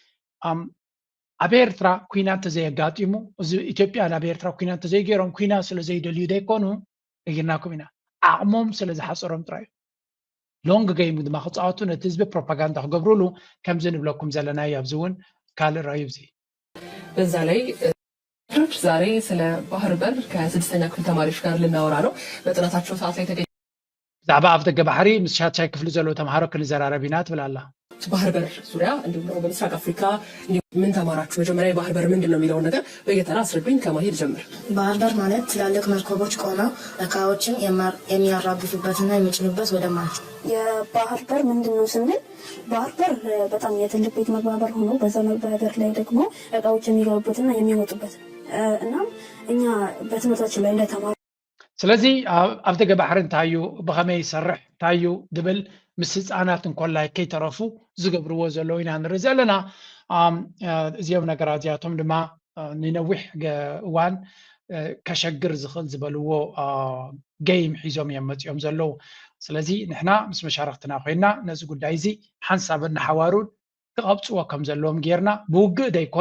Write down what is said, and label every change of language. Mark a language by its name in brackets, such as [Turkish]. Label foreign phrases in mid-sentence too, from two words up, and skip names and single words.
[Tigrinya] ኣብ ኤርትራ ኩናት ተዘየጋጢሙ እዚ ኢትዮጵያ ናብ ኤርትራ ኩናት ተዘይገይሮም ኩናት ስለ ዘይደልዩ ዘይኮኑ እግርናኩም ኢና ዓቕሞም ስለ ዝሓፀሮም ጥራይ [English] long game [Tigrinya] ድማ ክፃወቱ ነቲ ህዝቢ ፕሮፓጋንዳ ክገብሩሉ ከምዚ ንብለኩም ዘለና እዩ ኣብዚ እውን ካልእ ራእዩ እዚ [Amharic] በዛ ላይ ዛሬ ስለ ባህር በር ከ6ኛ ክፍል ተማሪዎች ጋር ልናወራ ነው በጥናታቸው ሰዓት ላይ ተገኘ [Tigrinya] ብዛዕባ ኣፍ ደገ ባሕሪ ምስ ሻድሻይ ክፍሊ ዘለዎ ተምሃሮ ክንዘራረብ ኢና ትብላላ [Amharic] ባህር በር ዙሪያ እንዲሁም ደግሞ በምስራቅ አፍሪካ ምን ተማራችሁ? መጀመሪያ የባህር በር ምንድን ነው የሚለውን ነገር በየተራ አስረዱኝ። ከማሄድ ጀምር። ባህር በር ማለት ትላልቅ መርከቦች ቆመው እቃዎችን የሚያራግፉበትና የሚጭኑበት ወደብ ማለት ነው። የባህር በር ምንድን ነው ስንል ባህር በር በጣም የትልቅ ቤት መግቢያ በር ሆኖ በዛ መግቢያ በር ላይ ደግሞ እቃዎች የሚገቡበትና የሚወጡበት እና እኛ በትምህርታችን ላይ እንደተማሩ [Tigrinya] ስለዚ ኣብ ደገ ባሕሪ እንታዩ ብኸመይ ይሰርሕ ታዩ ድብል ምስ ህፃናት እንኮላይ ከይተረፉ ዝገብርዎ ዘለዉ ኢና ንርኢ ዘለና እዚኦም ነገራት እዚኣቶም ድማ ንነዊሕ እዋን ከሸግር ዝኽእል ዝበልዎ ገይም ሒዞም እዮም መፂኦም ዘለዉ ስለዚ ንሕና ምስ መሻርክትና ኮይና ነዚ ጉዳይ እዚ ሓንሳብ እናሓዋሩን ክቐብፅዎ ከም ዘለዎም ጌርና ብውግእ